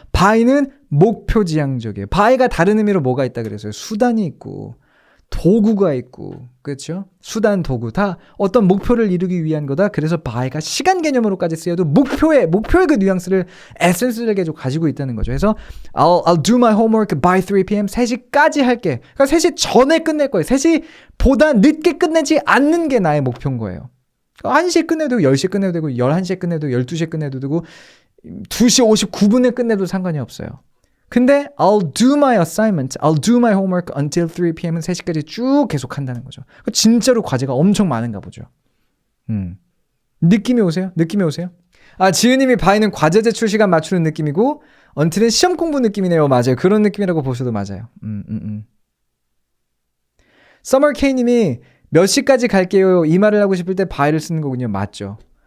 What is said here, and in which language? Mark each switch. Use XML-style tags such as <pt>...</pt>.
<ko>by는 목표지향적이에요. by가 다른 의미로 뭐가 있다 그랬어요? 수단이 있고 도구가 있고 그렇죠? 수단, 도구 다 어떤 목표를 이루기 위한 거다. 그래서 by가 시간 개념으로까지 쓰여도 목표의 그 뉘앙스를 에센스를 계속 가지고 있다는 거죠.</ko> <en>그래서 I'll do my homework by 3 p.m.</en> <ko>3시까지 할게. 그러니까 3시 전에 끝낼 거예요. 3시보다 늦게 끝내지 않는 게 나의 목표인 거예요. 1시에 끝내도 되고 10시에 끝내도 되고 11시에 끝내도 되고 12시에 끝내도 되고 2시 59분에 끝내도 상관이 없어요.</ko> <en>근데 I'll do my assignment, I'll do my homework until 3 p.m.은</en> <ko>3시까지 쭉 계속 한다는 거죠. 진짜로 과제가 엄청 많은가 보죠. 느낌이 오세요? 느낌이 오세요? 지은님이 바이는 과제 제출 시간 맞추는 느낌이고 until은 시험 공부 느낌이네요. 맞아요. 그런 느낌이라고 보셔도 맞아요. Summer K님이 몇 시까지 갈게요. 이 말을 하고 싶을 때 바이를 쓰는 거군요. 맞죠.</ko>